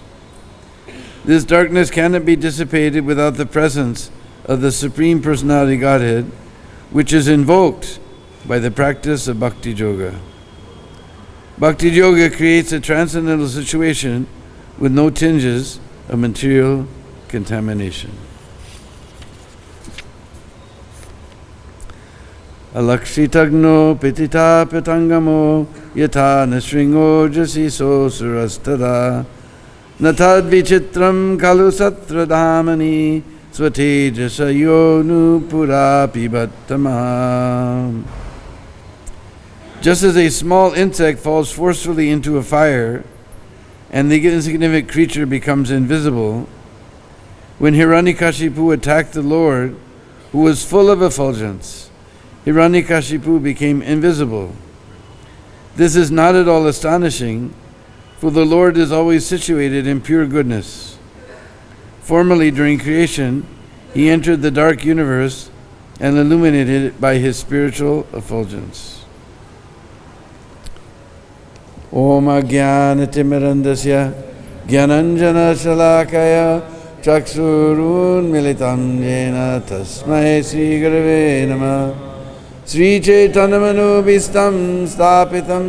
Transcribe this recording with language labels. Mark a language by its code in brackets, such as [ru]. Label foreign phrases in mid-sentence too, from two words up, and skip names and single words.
[en] This darkness cannot be dissipated without the presence of the Supreme Personality Godhead, which is invoked by the practice of bhakti-yoga. Bhakti-yoga creates a transcendental situation with no tinges of material contamination. [sa] Alakshitagno pitita pitangamo yatha nashringo jasiso surastada natad vichitram kalu satradhamani svatejasa nu pura pibattama. [en] Just as a small insect falls forcefully into a fire and the insignificant creature becomes invisible, when Hiranyakashipu attacked the Lord, who was full of effulgence, Hiranyakashipu became invisible. This is not at all astonishing, for the Lord is always situated in pure goodness. Formerly, during creation, he entered the dark universe and illuminated it by his spiritual effulgence. [sa] Om Ajnanatimirandasya Gyananjana Shalakaya Chaksurun Militam Jena Tasmai Sri Gurave Namah Sri Chaitanyamanubhistam Stapitam